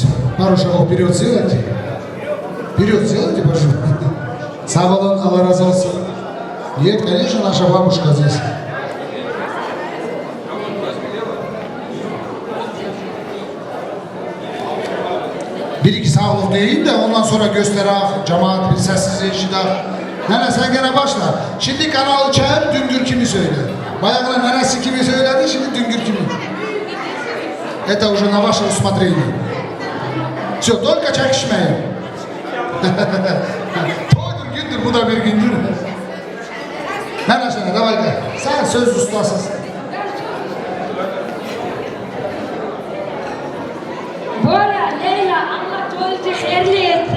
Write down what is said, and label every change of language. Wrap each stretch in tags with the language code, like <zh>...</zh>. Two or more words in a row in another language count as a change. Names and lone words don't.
<ru>Barış'a вперед сделайте. Вперед сделайте, пожалуйста.</ru> <tr>Sağ olun, Allah razı olsun.</tr> <ru>Нет, конечно, наша бабушка здесь.</ru> <tr>Bir iki sağ olun deyin de ondan sonra gösterak, cemaat bir sessizliği işidak. Nene sen gene başla. Şimdi kanalı çağır, düngür kimi söyle. Bayağılar nenesi kimi söyledi, şimdi düngür kimi.</tr> <ru>Это уже на ваше усмотрение. Все, только çekişmeyin.</ru> <tr>Toydur gündür, bu da bir gündür. Nene sana, davay gel. Sen söz ustasısın. Bora, Leyla, Allah toyunuzu hayırlı etsin.</tr>